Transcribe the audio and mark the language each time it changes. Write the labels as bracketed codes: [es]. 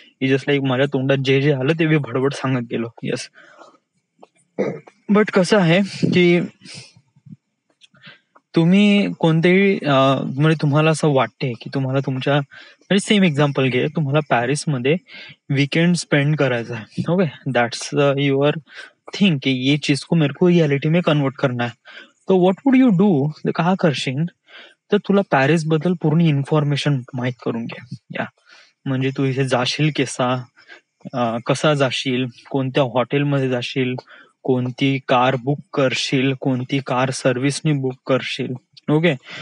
[mr] Just like माझ्या तोंडात जे जे आलं ते मी भडबड सांगत गेलो. येस. बट कसं आहे की तुम्ही कोणतेही म्हणजे तुम्हाला असं वाटते की तुम्हाला तुमच्या, म्हणजे सेम एक्झाम्पल घे, तुम्हाला पॅरिसमध्ये वीकेंड स्पेंड करायचा आहे. [en] Okay. That's your thing [hi] कि ये चीज को मेरे को रियलिटी में कन्वर्ट करना है. [mr] तो [en] what would you do, [mr] का करशील, तर तुला पॅरिस बद्दल पूर्ण इन्फॉर्मेशन माहीत करून घे. या म्हणजे तू इथे जाशील कसा जाशील, कोणत्या हॉटेलमध्ये जाशील, कोणती कार बुक करशील, कोणती कार सर्व्हिसनी बुक करशील. ओके.